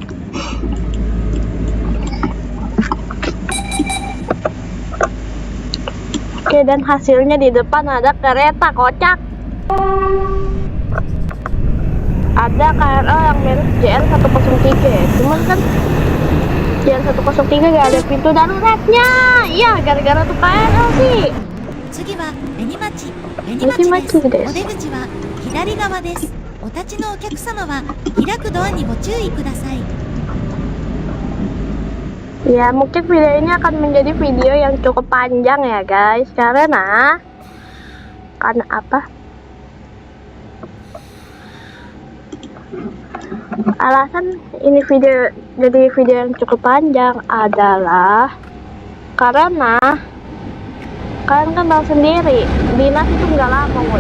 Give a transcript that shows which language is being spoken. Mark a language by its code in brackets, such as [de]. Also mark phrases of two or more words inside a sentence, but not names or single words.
[id] Oke, dan hasilnya di depan ada kereta kocak. Ada KRL yang merek JR 103 ya. Cuman kan JR 103 gak ada pintu daruratnya. Iya, gara-gara tuh KRL sih. [ja] 次は紅町です。お出口は左側です。お立ちのお客様は開くドアにご注意ください。 [id] Ya, mungkin video ini akan menjadi video yang cukup panjang ya guys. Karena apa? Alasan ini jadi video yang cukup panjang adalah karena kalian kan tahu sendiri, dinas itu nggak lama, woy.